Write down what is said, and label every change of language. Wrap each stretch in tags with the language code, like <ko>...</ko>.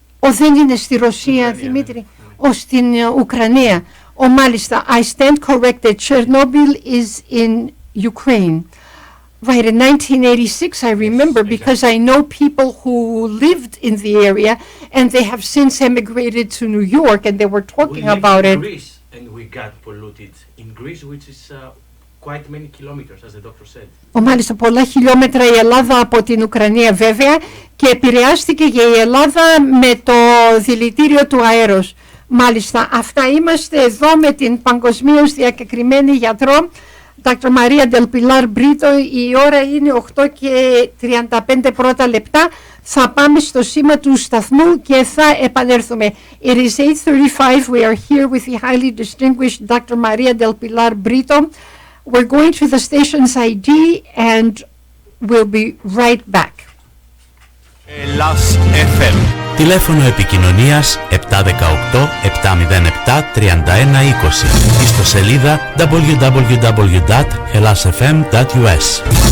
<el>Δεν είναι στη Ρωσία, Δημήτρη. Στην Ουκρανία. Μάλιστα,</el> <en>I stand corrected. Chernobyl is in Ukraine. Right, in 1986, I remember, because I know people who lived in the area, and they have since emigrated to New York, and they were talking about it. Greece, and we got polluted in Greece, which is quite many kilometers, as the doctor said.</en> <el>Μάλιστα, πολλά χιλιόμετρα η Ελλάδα από την Ουκρανία, βέβαια, και επηρεάστηκε και η Ελλάδα με το δηλητήριο του αέρος. Μάλιστα, αυτά είμαστε εδώ με την παγκοσμίως διακεκριμένη γιατρό Dr. Maria Brito. Η ώρα είναι 8 και 35 πρώτα λεπτά. Θα πάμε στο σήμα του σταθμού και θα επανέλθουμε.</el> <en>It is 8:35. We are here with the highly distinguished Dr. Maria Brito. We're going to the station's ID and we'll be right back.</en> <el>Ελλάς FM. Τηλέφωνο επικοινωνίας 718 707 3120. Ιστοσελίδα www.hellasfm.us.</el>